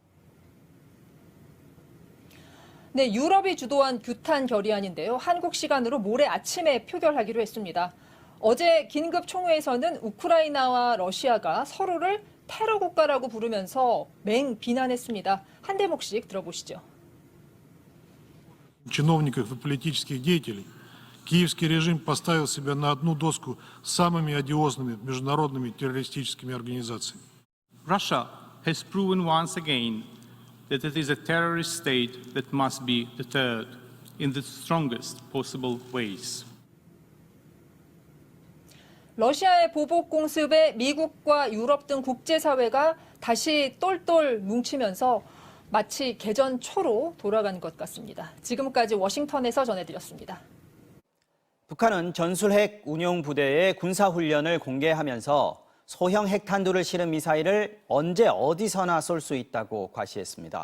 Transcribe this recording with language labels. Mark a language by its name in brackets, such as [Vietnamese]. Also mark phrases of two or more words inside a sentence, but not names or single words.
[Korean] 네, 유럽이 주도한 규탄 결의안인데요. 한국 시간으로 모레 아침에 표결하기로 했습니다. 어제 긴급 총회에서는 우크라이나와 러시아가 서로를 테러 국가라고 부르면서 맹비난했습니다. 한 대목씩 들어보시죠. [Russian] Чиновников и политических деятелей киевский режим поставил себя на одну доску с самыми одиозными международными террористическими организациями. [English] Russia has proven once again that it is a terrorist state that must be deterred in the strongest possible ways. [Korean] 러시아의 보복 공습에 미국과 유럽 등 국제사회가 다시 똘똘 뭉치면서 마치 개전 초로 돌아간 것 같습니다. 지금까지 워싱턴에서 전해드렸습니다. 북한은 전술핵 운용부대의 군사훈련을 공개하면서 소형 핵탄두를 실은 미사일을 언제 어디서나 쏠 수 있다고 과시했습니다.